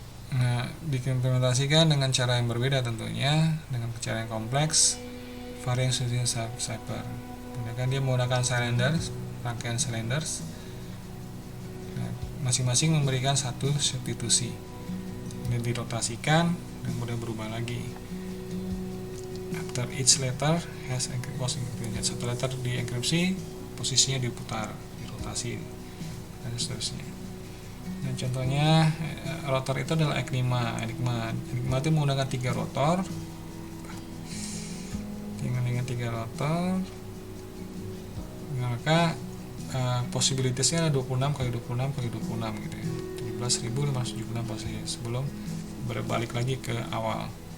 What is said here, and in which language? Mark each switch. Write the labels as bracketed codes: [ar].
[id] Nah, diimplementasikan dengan cara yang berbeda tentunya, dengan cara yang kompleks, varian substitution cipher. Kemudian dia menggunakan cylinders, rangkaian cylinders. Nah, masing-masing memberikan satu substitusi. Ini dirotasikan dan kemudian berubah lagi. [en] After each letter has encryption. [id] Satu letter dienkripsi, posisinya diputar, dirotasi, dan seterusnya. Nah, contohnya rotor itu adalah Enigma itu menggunakan 3 rotor dengan 3 rotor, maka possibilitiesnya ada 26 kali 26 kali 26 gitu ya, 17.576 pasti sebelum berbalik lagi ke awal.